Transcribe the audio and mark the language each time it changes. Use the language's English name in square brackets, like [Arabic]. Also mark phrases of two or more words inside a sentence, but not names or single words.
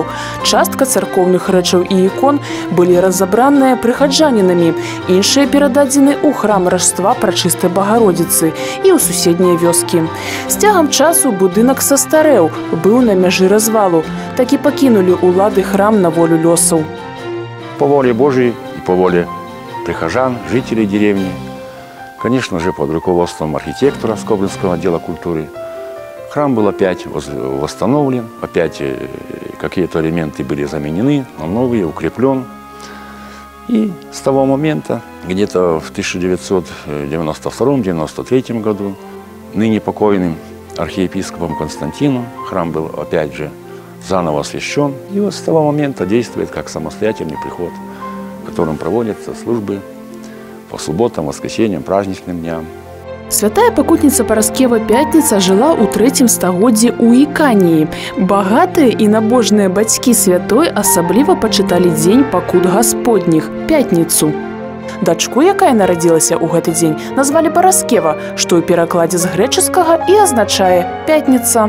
[Belarusian] Частка царкоўных рэчаў і ікон былі разабраныя прыхаджанінамі. Іншыя перададзены ў храм Ражства Прачыстай Багародзіцы і ў суседнія вёскі. З цягам часу будынак састарэў, быў на мяжы развалу. Так і пакінулі ўлады храм на волю лёсаў. [Russian] По воле Божией и по воле прихожан, жителей деревни, конечно же, под руководством архитектора Скобринского отдела культуры, храм был опять восстановлен, опять какие-то элементы были заменены на новые, укреплен. И с того момента, где-то в 1992-1993 году, ныне покойным архиепископом Константином храм был опять же заново освящен. И вот с того момента действует как самостоятельный приход, в котором проводятся службы по субботам, воскресеньям, праздничным дням. [Belarusian] Святая пакутніца Параскева Пятніца жыла ў 3 стагоддзі ў Іканіі. Багатыя і набожныя бацькі святой асабліва пачыталі дзень пакут гасподніх – Пятніцу. Дачку, якая нарадзілася ў гэты дзень, назвалі Параскева, што ў перакладзе з грэчаскага і азначае «пятніца».